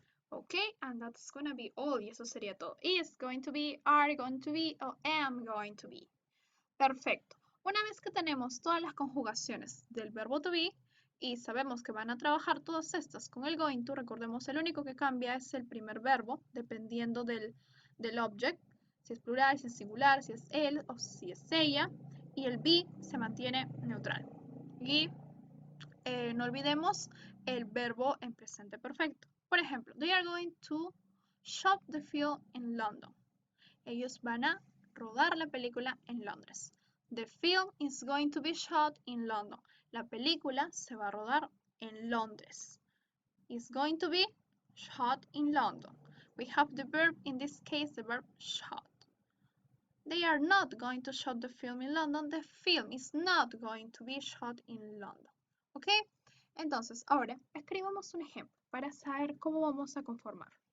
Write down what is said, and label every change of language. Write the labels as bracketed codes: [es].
[en] Ok, and that's gonna be all. [es] Y eso sería todo. [en] Is going to be, are going to be o am going to be. [es] Perfecto. Una vez que tenemos todas las conjugaciones del verbo to be y sabemos que van a trabajar todas estas con el going to, recordemos, el único que cambia es el primer verbo, dependiendo del object, si es plural, si es singular, si es él o si es ella, y el be se mantiene neutral. Y no olvidemos el verbo en presente perfecto. Por ejemplo, [en] they are going to shoot the film in London. [es] Ellos van a rodar la película en Londres. [en] The film is going to be shot in London. [es] La película se va a rodar en Londres. [en] Is going to be shot in London. We have the verb, in this case, the verb shot. They are not going to shoot the film in London. The film is not going to be shot in London. [es] ¿Ok? Entonces, ahora escribamos un ejemplo para saber cómo vamos a conformar.